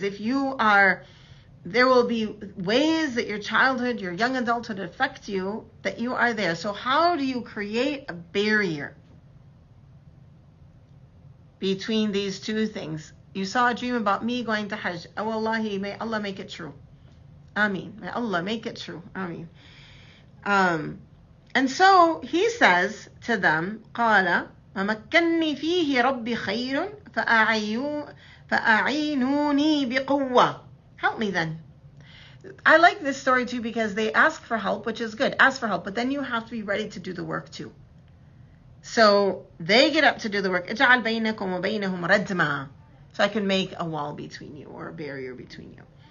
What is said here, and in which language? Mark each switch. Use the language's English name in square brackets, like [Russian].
[English] There will be ways that your childhood, your young adulthood affect you, that you are there. So how do you create a barrier between these two things? You saw a dream about me going to Hajj. Oh, Wallahi, may Allah make it true. Ameen. May Allah make it true. Ameen. And so he says to them, [Arabic] قال ومكنني فيه ربي خير فأعينوني بقوة. [English] Help me then. I like this story too because they ask for help, which is good. Ask for help, but then you have to be ready to do the work too. So they get up to do the work. [Arabic] اجعل بينكم وبينهم ردما. [English] So I can make a wall between you, or a barrier between you.